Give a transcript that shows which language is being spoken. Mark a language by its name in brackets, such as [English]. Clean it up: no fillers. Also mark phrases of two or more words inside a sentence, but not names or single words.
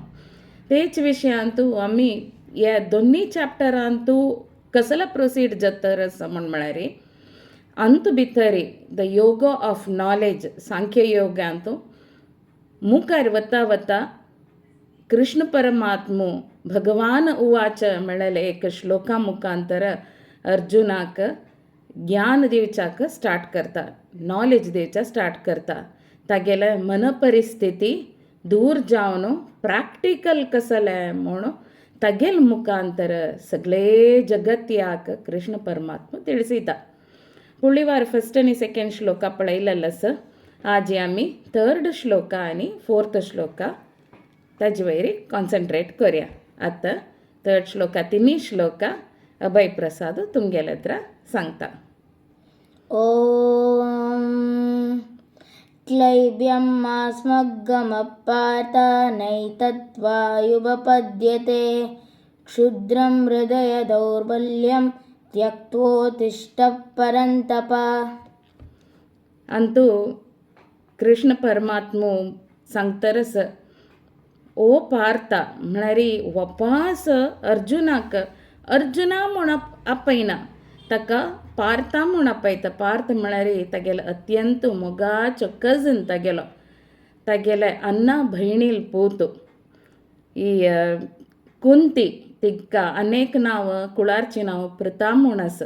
[Konkani] तेच विशयांतू आमी ह्या दोन्ही चॅप्टरांतू कसला प्रोसीड जाता असं म्हळ्यार अंत भितरी [English] the yoga of knowledge [Konkani] सांख्य योग ಅಂತೂ मुखार वता वता कृष्ण परमात्मो भगवान उवाच म्हळ्यार एक श्लोका मुखांतर अर्जुनाक ज्ञान दिवचाक स्टार्ट करता, नॉलेज दिवचा स्टार्ट करता. तागेले मन परिस्थिती दूर जावन प्रॅक्टिकल कसले म्हूण तगेल मुखांतर सगळे जगत याक कृष्ण परमात्मा ತಿಳಿಸಿದ. फुडली वार फर्स्ट आणि सेकंड श्लोका पळयलेलो आसा. आज आमी थर्ड श्लोका आणि फोर्थ श्लोका ताजे वयर कॉन्सन्ट्रेट करूया. आतां थर्ड श्लोका तिनी श्लोका अभय प्रसाद तुमगेले हत्र सांगता. [Sanskrit] ओम क्लैब्यं मास्मग्गमपाता नैतत्त्वायुपपद्यते क्षुद्रं हृदय दौर्बल्यं त्यक्तोत्तिष्ठ परन्तप. [Konkani] ಅಂತೂ कृष्ण परमात्मो सांगतरस ओ पार्थ म्हळ्यार वपास अर्जुनाक अर्जुना म्हूण आपयना ताका पार्था म्हूण आपयता. पार्थ म्हळ्यार तागेलो अत्यंत मोगाचो कझन तागेलो तागेले अण्णा भयणील पूत ही कुंती तिका अनेक नांव कुळारची नांव प्रता म्हूण आसा.